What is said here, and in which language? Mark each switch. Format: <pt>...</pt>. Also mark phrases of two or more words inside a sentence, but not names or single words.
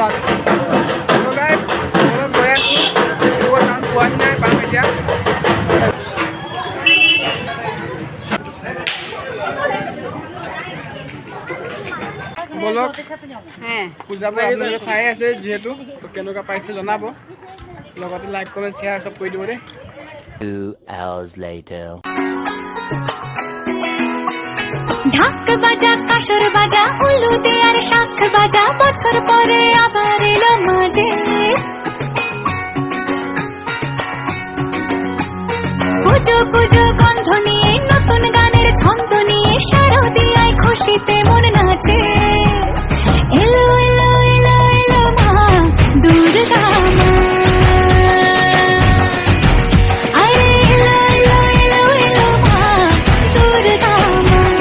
<as>গৈ আছো পোৱাহি নাই পাম এতিয়া বলক পূজাবোৰ আপোনালোকে চাই আছে যিহেতু তো কেনেকুৱা পাইছে জনাব লগতে</as> <en>like comment share</en> <as>চব কৰি দিব দেই</as> <en>2 hours later.</en> <bn>ঢাক বাজা কাসর বাজা উলু দেয়ার শাখ বাজা বছর পরে আবার এলো মাঝে পুজো পুজো গন্ধ নিয়ে নতুন গানের ছন্দ নিয়ে শারদিয়ায় খুশিতে মন নাচে এলো এলো এলো এলো মা দুর্গা মা আরে এলো এলো এলো এলো মা দুর্গা মা</bn>